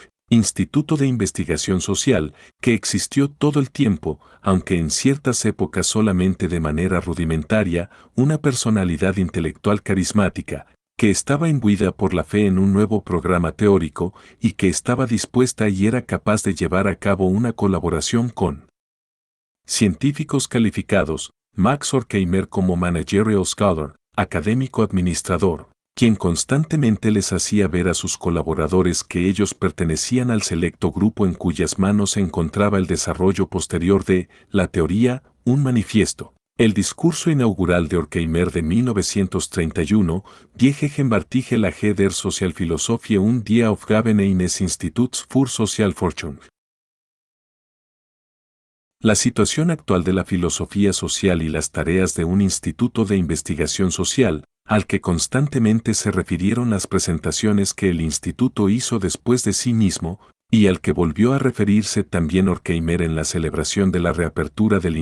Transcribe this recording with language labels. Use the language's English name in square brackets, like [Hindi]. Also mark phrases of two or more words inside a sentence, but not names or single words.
[Spanish] Instituto de Investigación Social, que existió todo el tiempo, aunque en ciertas épocas solamente de manera rudimentaria, una personalidad intelectual carismática, que estaba imbuida por la fe en un nuevo programa teórico y que estaba dispuesta y era capaz de llevar a cabo una colaboración con científicos calificados, Max Horkheimer como [English] managerial scholar, [Spanish] académico administrador, quien constantemente les hacía ver a sus colaboradores que ellos pertenecían al selecto grupo en cuyas manos se encontraba el desarrollo posterior de la teoría, un manifiesto. El discurso inaugural de Horkheimer de 1931, [German] Die Gegenwärtige Lage der Sozialphilosophie und die Aufgaben eines Instituts für Sozialforschung. [Spanish] La situación actual de la filosofía social y las tareas de un instituto de investigación social, al que constantemente se refirieron las presentaciones que el instituto hizo después de sí mismo, y al que volvió a referirse también Horkheimer en la celebración de la reapertura del